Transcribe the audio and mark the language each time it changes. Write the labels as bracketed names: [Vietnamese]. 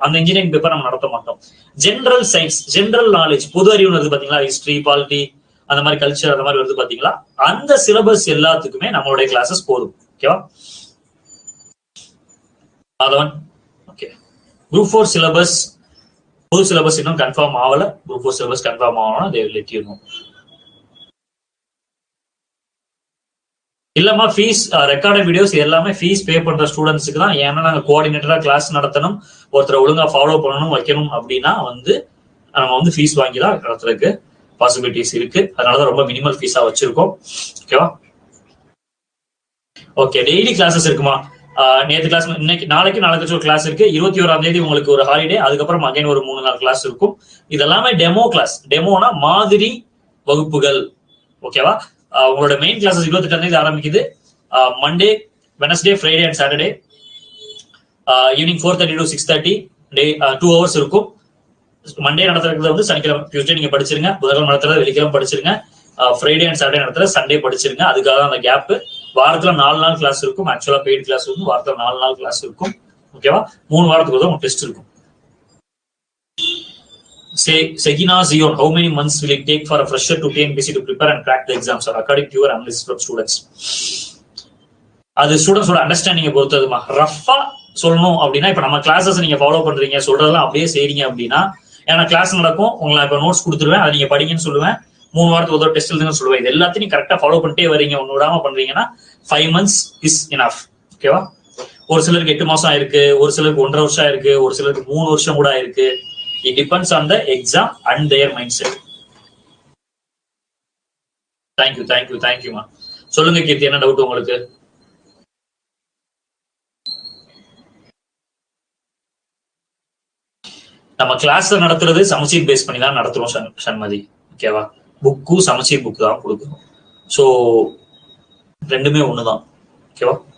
[Tamil] அந்த engineering paper நம்ம நடத்த மாட்டோம். ஜென்ரல் சயின்ஸ், ஜென்ரல் நாலேஜ், பொது அறிவு வருது பாத்தீங்களா, ஹிஸ்டரி, பாலிட்டி, அந்த மாதிரி கல்ச்சர், அந்த மாதிரி வருது பாத்தீங்களா, அந்த சிலபஸ் எல்லாத்துக்குமே நம்மளுடைய கிளாஸஸ் போதும். ஓகேவா? அதவன் ஓகே. குரூப் 4 சிலபஸ், புது சிலபஸ் இன்னும் கன்ஃபார்ம் ஆகல. குரூப் 4 சிலபஸ் கன்ஃபார்ம் ஆகணும், [English] they will let you know. [Tamil] இல்லம்மா ஃபீஸ், ரெக்கார்டட் வீடியோஸ் எல்லாமே ஃபீஸ் பே பண்ற ஸ்டூடெண்ட்ஸுக்கு தான். ஏன்னா நாங்கள் கோஆர்டினேட்டரா கிளாஸ் நடத்தணும், ஒருத்தரை ஒழுங்கா ஃபாலோ பண்ணணும், வைக்கணும் அப்படின்னா வந்து நம்ம வந்து ஃபீஸ் வாங்கி தான் நடத்துறதுக்கு பாசிபிலிட்டிஸ் இருக்கு. அதனாலதான் ரொம்ப மினிமல் ஃபீஸா வச்சிருக்கோம். ஓகேவா? ஓகே. டெய்லி கிளாஸஸ் இருக்குமா? நேற்று கிளாஸ், இன்னைக்கு நாளைக்கு ஒரு கிளாஸ் இருக்கு. 21ஆம் தேதி உங்களுக்கு ஒரு ஹாலிடே, அதுக்கப்புறம் அகைன் ஒரு 3-4 கிளாஸ் இருக்கும். இதெல்லாமே டெமோ கிளாஸ். டெமோனா மாதிரி வகுப்புகள். ஓகேவா? உங்களோட மெயின் கிளாஸஸ் 28ஆம் தேதி ஆரம்பிக்குது. Monday, Wednesday, Friday and Saturday evening 4:30 to 6:30 day 2 hours இருக்கும். மண்டே நடத்துறது வந்து சனிக்கிழமை, டியூஸ்டே நீங்க படிச்சிருங்க. புதன்கிழமை நடத்துறது வெள்ளிக்கிழமை படிச்சிருங்க. ஃப்ரைடே அண்ட் சாட்டர்டே நடத்துறது சண்டே படிச்சிருங்க. அதுக்காக தான் அந்த கேப். வாரத்துல 4 நாள் கிளாஸ் இருக்கும். ஆக்சுவலா பெய்டு கிளாஸ் வந்து வாரத்துல 4 நாள் கிளாஸ் இருக்கும். ஓகேவா? 3 வாரத்துக்கு தான் உங்களுக்கு டெஸ்ட் இருக்கும். [English] Segina Zion, how many months will it take for a fresher to TNPC to prepare and crack the exams, or according to your analysis from students? [Tamil] அது ஸ்டூடெண்ட்ஸோட அண்டர்ஸ்டாண்டிங்கை பொறுத்ததுமா. ரஃபா சொல்லணும் அப்படின்னா, இப்ப நம்ம கிளாஸஸ் நீங்க ஃபாலோ பண்றீங்க, சொல்றதெல்லாம் அப்படியே செய்றீங்க அப்படின்னா, ஏன்னா கிளாஸ் நடக்கும், உங்களை இப்ப நோட்ஸ் கொடுத்துருவேன், அதை நீங்க படிங்கன்னு சொல்லுவேன், 3 வாரத்துக்கு ஒரு டெஸ்ட் எழுதுன்னு சொல்லுவேன். இது எல்லாத்தையும் கரெக்டா ஃபாலோ பண்ணிட்டே வரீங்க, ஒன்னு விடாம பண்றீங்கன்னா [English] 5 months is enough. [Tamil] ஓகேவா? ஒரு சிலருக்கு 8 மாசம் ஆயிருக்கு, ஒரு சிலருக்கு 1.5 வருஷம் ஆயிருக்கு, ஒரு சிலருக்கு 3 வருஷம் கூட ஆயிருக்கு. [English] It depends on the exam and their mindset. Thank you மா. [Tamil] சொல்லுங்க கீர்த்தி, என்ன டவுட் உங்களுக்கு? நம்ம கிளாஸ்ல நடத்துறது சமச்சீர் பேஸ் பண்ணி தான் நடத்துறோம் சண்மதி. ஓகேவா? புக்கு சமச்சீர் புக் தான் கொடுக்கணும். ஸோ ரெண்டுமே ஒண்ணுதான். ஓகேவா?